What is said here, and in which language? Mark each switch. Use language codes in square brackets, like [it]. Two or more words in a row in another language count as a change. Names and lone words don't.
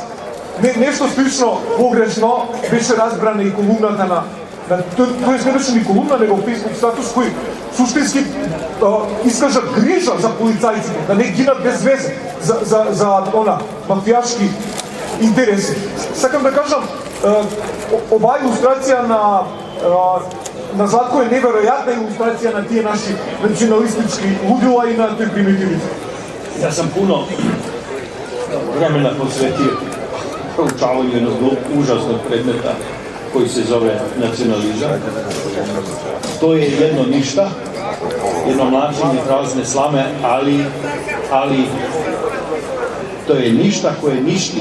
[mk] Нешто слично погрешно беше разбрана и колумната на тој не беше ни колумна, него фейсбук статус кој суштински искажа грижа за полицајците, да не гинат без везе за мафијашки интереси. Сакам да кажам, оваа илустрација на Златко е неверојатна илустрација на тие наши националистички лудила и на тој примитивизм. [sr] Ja sam puno vremena posvetio proučavanju jednog užasnog predmeta koji se zove nacionalizam. To je jedno ništa, jedno mlačenje prazne slame, ali to je ništa koje ništi.